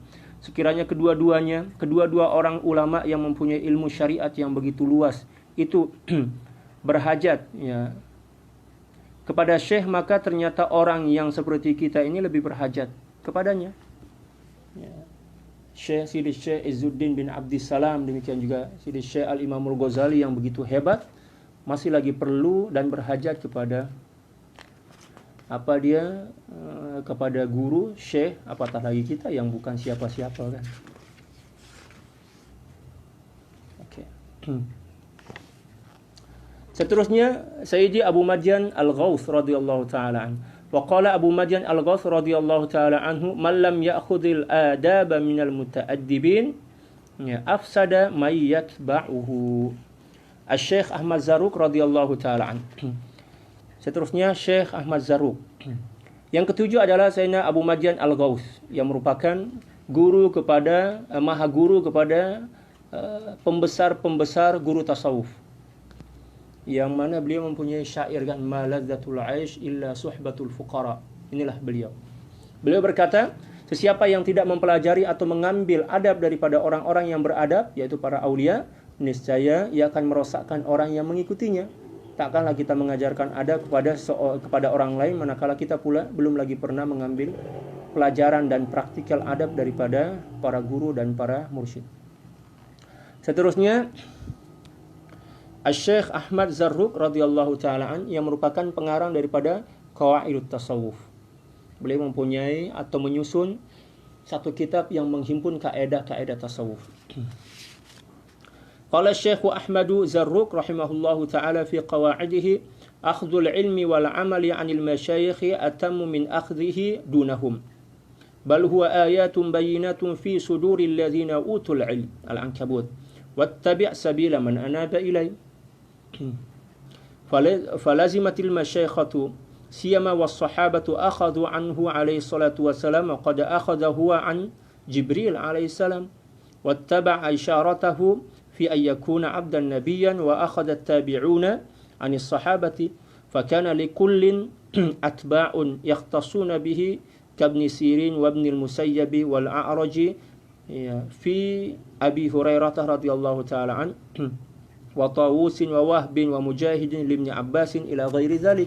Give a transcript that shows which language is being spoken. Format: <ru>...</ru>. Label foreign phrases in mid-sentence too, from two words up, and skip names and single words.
<ms>Sekiranya kedua orang ulama yang mempunyai ilmu syariat yang begitu luas itu berhajat kepada Syekh, maka ternyata orang yang seperti kita ini lebih berhajat kepadanya. Sidi Syekh Izzuddin bin Abdissalam, demikian juga Sidi Syekh Al-Imam Al-Ghazali yang begitu hebat, masih lagi perlu dan berhajat kepada kepada guru, syekh, apatah lagi kita yang bukan siapa-siapa kan. Oke. Seterusnya Sayyidi Abu Madyan Al-Ghauth</ms> <ar>رضي الله تعالى عنه. وقال أبو مدين الغوث رضي الله تعالى عنه، "من لم يأخذ الأدب من المتأدبين أفسد من يتبعه."</ar> <ms>Syekh Ahmad Zarruq</ms> <ar>رضي الله تعالى عنه.</ar> <ms>Seterusnya Syekh Ahmad Zarruq. Yang ketujuh adalah Sayyidina Abu Madyan Al-Ghauth yang merupakan guru kepada maha guru kepada pembesar-pembesar guru tasawuf. Yang mana beliau mempunyai syair kan,</ms> <ar>ما لذة العيش إلا صحبة الفقراء.</ar> <ms>Inilah beliau. Beliau berkata, sesiapa yang tidak mempelajari atau mengambil adab daripada orang-orang yang beradab, yaitu para aulia, niscaya ia akan merosakkan orang yang mengikutinya. Takkanlah kita mengajarkan adab kepada orang lain manakala kita pula belum lagi pernah mengambil pelajaran dan praktikal adab daripada para guru dan para mursyid. Seterusnya Syekh Ahmad Zarruq</ms> <ar>رضي الله تعالى عن</ar> <ms>yang merupakan pengarang daripada Qawaidut Tasawuf. Beliau mempunyai atau menyusun satu kitab yang menghimpun kaidah-kaidah tasawuf.</ms> <ar>قال الشيخ أحمد زروق رحمه الله تعالى في قواعده، أخذ العلم والعمل عن المشايخ أتم من أخذه دونهم، بل هو آيات بينات في صدور الذين أوتوا العلم. العنكبوت. واتبع سبيل من أناب إلي. فلازمة المشيخة سيما والصحابة أخذوا عنه عليه الصلاة والسلام وقد أخذ هو عن جبريل عليه السلام واتبع إشارته في أن يكون عبدا نبيا وأخذ التابعون عن الصحابة فكان لكل أتباع يختصون به كابن سيرين وابن المسيب والأعرج في أبي هريرة رضي الله تعالى عنه وطاووس ووهب ومجاهد لابن عباس إلى غير ذلك.</ar>